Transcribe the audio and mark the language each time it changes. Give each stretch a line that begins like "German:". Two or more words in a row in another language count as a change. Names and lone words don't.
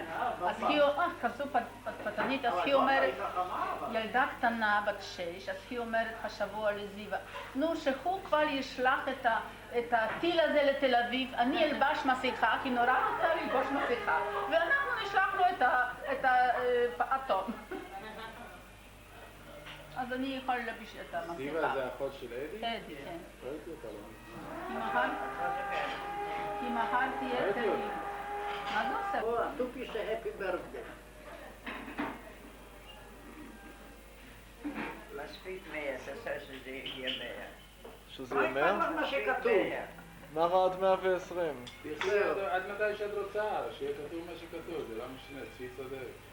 Hebrew: אז היא, כזו פתנית, אז היא אומרת, ילדה קטנה בת 6, אז היא אומרת השבוע לזיווה, נו שהוא כבר ישלח את הטיל הזה לתל אביב, אני אלבש מסכה, כי נורא רוצה ללבוש מסכה, ואנחנו נשלח לו את האטום. אז אני יכולה להלביש את המסכה. זיווה זה אחות של אדי? אדי, כן. ראיתי אותה לא. כי מחר תהיה אצל... מה זה עושה?
Polish: tu pisze
English: happy birthday.
Hebrew: מספיק 100, תעשה שזה יהיה 100. שזה מה יהיה 100? אכפת לך מה שכתוב? נחה עד 120. עד מתי שאת רוצה, שיהיה כתוב מה שכתוב, זה לא משנה, צפי צודק.